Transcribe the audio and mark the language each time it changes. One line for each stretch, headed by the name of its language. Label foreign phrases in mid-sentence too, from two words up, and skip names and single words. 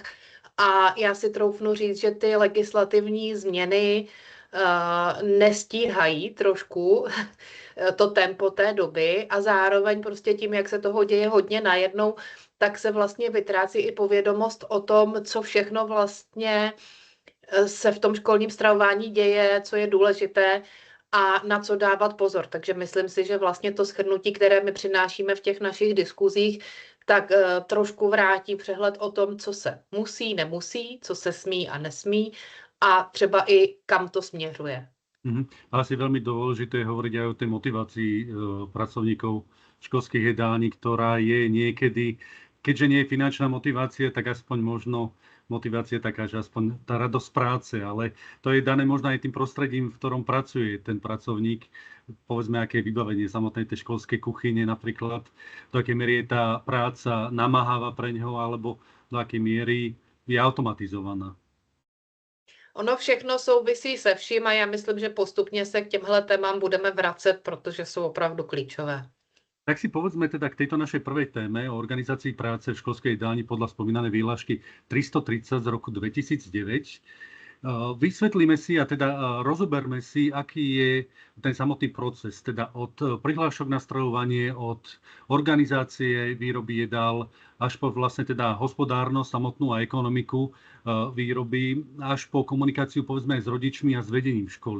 Czech: A já si troufnu říct, že ty legislativní změny nestíhají trošku to tempo té doby a zároveň prostě tím, jak se toho děje hodně najednou, tak se vlastně vytrácí i povědomost o tom, co všechno vlastně se v tom školním stravování děje, co je důležité a na co dávat pozor. Takže myslím si, že vlastně to shrnutí, které my přinášíme v těch našich diskuzích, tak trošku vrátí přehled o tom, co se musí, nemusí, co se smí a nesmí a třeba i kam to směřuje.
Slovak: Ale asi veľmi dôležité je hovoriť aj o tej motivácii pracovníkov školských jedální, ktorá je niekedy, keďže nie je finančná motivácia, tak aspoň možno motivácia taká, že aspoň tá radosť práce, ale to je dané možno aj tým prostredím, v ktorom pracuje ten pracovník, povedzme, aké je vybavenie samotnej tej školskej kuchyne napríklad, do akej miery je tá práca namáhavá pre ňoho, alebo do akej miery je automatizovaná.
Czech: Ono všechno souvisí se vším a já myslím, že postupně se k těmhle témám budeme vracet, protože jsou opravdu klíčové.
Slovak: Tak si povedzme teda k tejto našej prvej téme o organizácii práce v školskej jedálni podľa spomínanej výhlášky 330 z roku 2009. Vysvetlíme si a teda rozoberme si, aký je ten samotný proces, teda od prihlášok na stravovanie, od organizácie výroby jedál až po vlastne teda hospodárnosť, samotnú a ekonomiku výroby, až po komunikáciu povedzme aj s rodičmi a s vedením školy.